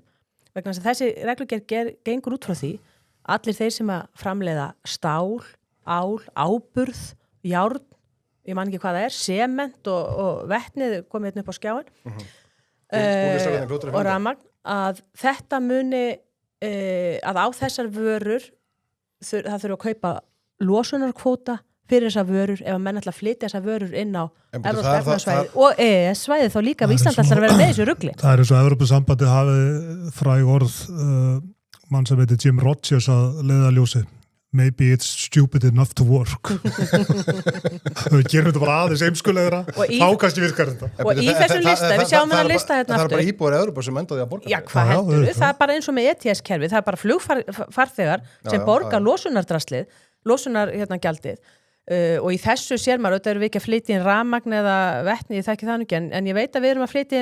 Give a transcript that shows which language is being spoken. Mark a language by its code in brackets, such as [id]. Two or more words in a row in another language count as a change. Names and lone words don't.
[is] Vegna þess að þessi reglugerð gengur út frá því allir þeir sem að framleiða stál, ál, áburð, járn, ég man ekki hvað það er, sement og vetnið komið hérna upp á skjáin og rafmagn, að þetta muni að á þessar vörur það þurfa að kaupa losunarkvóta fyrir þessar vörur ef að menn ætla að flytja þessar vörur inn á Evrópska efnahagssvæðið og EES-svæðið þá líka við Ísland ætlar að vera með þessu rugli. Það er eins og Evrópusambandið hafið fræg orð mann sem heitir Jim Rogers að leiðarljósi. [en] Maybe it's stupid enough to work. [is] Við gerum þetta bara aðeins eimskulegra, þá kannski virkar þetta. Og í þessum lista, við sjáum þennan lista hérna aftur. Það er bara íbúar Evrópu sem endaði að borga. Já, hvað heldur við? Það er bara eins og með ETS-kerfi, það er bara flugfarþegar sem borga losunardraslið, gjaldið. Og í þessu sér maður, auðvitað eru við ekki að flytja inn rafmagn eða vetni, ég þekki það nú ekki, en ég veit að við erum að flytja